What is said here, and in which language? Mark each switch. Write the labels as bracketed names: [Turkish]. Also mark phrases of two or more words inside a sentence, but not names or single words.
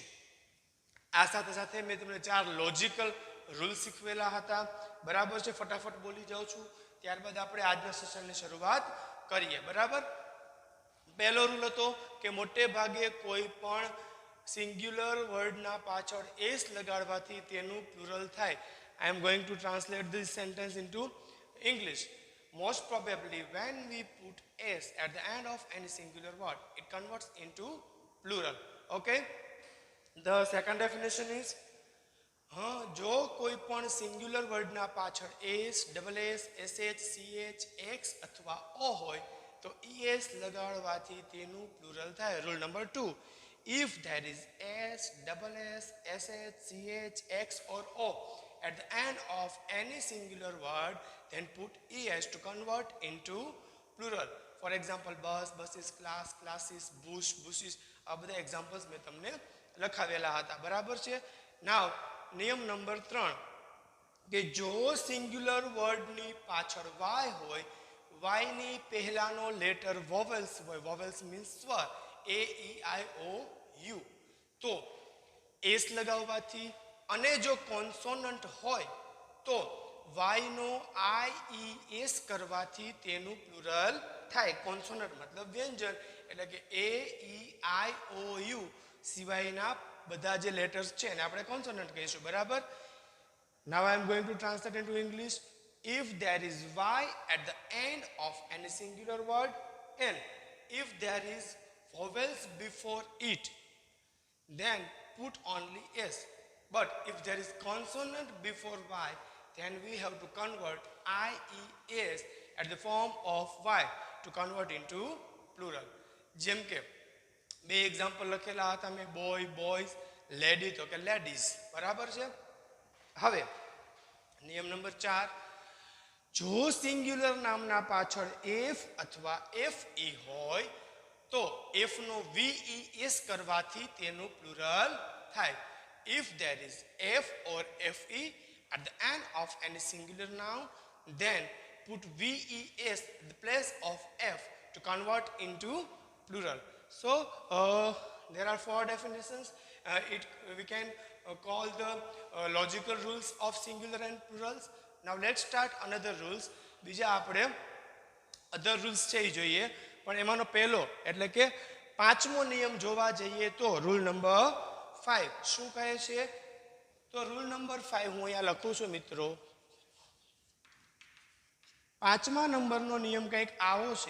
[Gujarati] આ સાથે સાથે મેં તમને 4 [English] logical rule [Gujarati] શીખવેલા હતા. બરાબર છે? ફટાફટ બોલી જાઉં છું, ત્યારબાદ આપણે આજના સેશનની શરૂઆત કરીએ. બરાબર? પહેલો રૂલ હતો કે મોટે ભાગે કોઈ પણ [English] singular wordના [Gujarati] પાછળ એસ લગાડવાથી તેનું પ્લુરલ થાય. [English] I am going to translate this sentence into English. Most probably when we put s at the end of any singular word, it converts into plural. Okay? The second definition is, [Gujarati] જો કોઈ પણ [English] singular wordના [Gujarati] પાછળ એસ, [English] double s, [Gujarati] એસએચ, સીએચ, એક્સ અથવા ઓ હોય તો es લગાડવાથી તેનું પ્લુરલ થાય. [English] rule number 2, if there is s, double s, sh, ch, x or o at the end of any singular word, then put es to convert into plural. For example, bus, buses, class, classes, bush, bushes. [Gujarati] આ બધા એક્ઝામ્પલ્સ મેં તમને લખાવેલા હતા. બરાબર છે? નાવ નિયમ નંબર 3 કે જો [English] singular wordની [Gujarati] પાછળ y હોય, y ની પહેલાનો [English] letter vowels [Gujarati] હોય, [English] vowels means [Gujarati] સ્વર, [English] a e i o u, [Gujarati] તો એસ લગાવવાથી, અને જો કોન્સોનન્ટ હોય તો y નો i e s કરવાથી તેનું પ્લુરલ થાય. કોન્સોનન્ટ મતલબ વ્યંજન, એટલે કે a e i o u સિવાયના બધા જે લેટર્સ છે એને આપણે કોન્સોનન્ટ કહીશું. બરાબર? [English] Now I am going to translate into English. If there is y at the end of any singular word, and if there is vowels before it, then put only s. But if there is consonant before y, then we have to convert i e s at the form of y to convert into plural. [Gujarati] જેમ કે બે એક્ઝામ્પલ લખેલા હતા મેં, [English] boy, boys, lady [Gujarati] તો કે લેડીઝ. બરાબર છે? હવે નિયમ નંબર 4, જો સિંગ્યુલર નામના પાછળ એફ અથવા એફ ઈ હોય તો એફ નો વી ઈ એસ કરવાથી તેનું પ્લુરલ થાય. [English] If there is f or fe at the end of any singular noun, then put ves at the place of f to convert into plural. So there are 4 definitions. We can call the logical rules of singular and plurals. Now let's start another rules. [Gujarati] બીજા આપણે [English] other rules [Gujarati] છે એ જોઈએ. પણ એમાંનો પહેલો એટલે કે પાંચમો નિયમ જોવા જઈએ તો [English] rule number 5 [Gujarati] શું કહે છે? તો [English] rule number 5 [Gujarati] હું અહીંયા લખું છું મિત્રો. પાંચમા નંબરનો નિયમ કંઈક આવો છે.